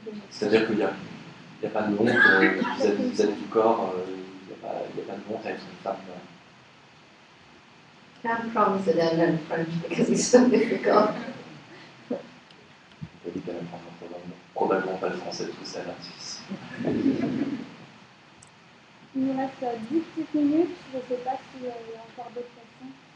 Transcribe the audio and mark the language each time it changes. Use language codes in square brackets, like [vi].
[fr] C'est-à-dire qu'il n'y a pas de honte vis-à-vis du corps, il n'y a pas de honte à être une femme. [en] Can't promise that I'll learn French because it's so difficult. [fr] Elle dit qu'elle apprendra probablement pas le français, tout ça a l'air difficile. Il nous reste 10 petites minutes. Je ne sais pas s'il y a encore d'autres questions.